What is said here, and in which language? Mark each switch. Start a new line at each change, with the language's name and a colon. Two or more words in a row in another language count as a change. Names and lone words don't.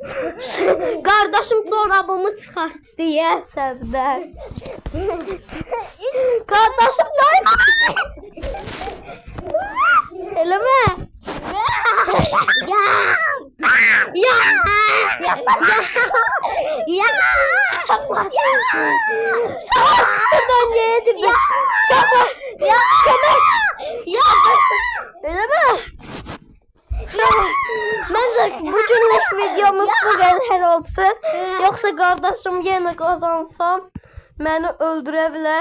Azerbaijani: Qardaşım çorabımı çıxartdı əsəbdən. Qardaşım dayma. Eləmə. Ya. Ya. Ya. Uşaqlar. Uşaqlar kısa döngəyə girdi. Uşaqlar. Ya. Ya.
Turkish: Öyle mi? Bence bugünlük videomuz bu kadar olsun. Yoksa kardeşim yine kazansam beni öldürebilir.